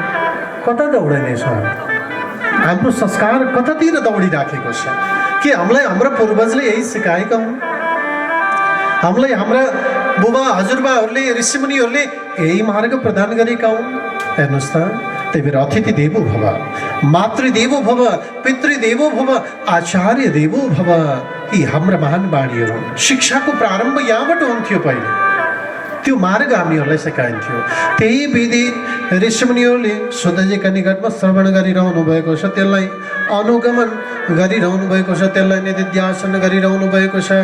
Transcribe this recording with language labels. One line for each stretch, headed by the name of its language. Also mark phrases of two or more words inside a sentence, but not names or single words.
Nepali: कता दौडिनेछौँ? हाम्रो संस्कार कतातिर दौडिराखेको छ? के हामीलाई हाम्रो पूर्वजले यही सिकाएका हुन्? हामीलाई हाम्रा बुबा हजुरबाहरूले, ऋषिमुनिहरूले यही मार्ग प्रदान गरेका हुन्। हेर्नुहोस् त, त्यही भएर
Sanskrit: अतिथि देवो भव, मातृदेवो भव, पितृदेवो भव, आचार्य देवो भव,
Nepali: यी हाम्रा महान बाणीहरू। शिक्षाको प्रारम्भ यहाँबाट हुन्थ्यो। पहिले त्यो मार्ग हामीहरूलाई सिकाइन्थ्यो। त्यही विधि ऋषिमुनिहरूले शुद्धजीका निकटमा श्रवण गरिरहनु भएको छ, त्यसलाई अनुगमन गरिरहनु भएको छ, त्यसलाई निधिध्यासन गरिरहनु भएको छ।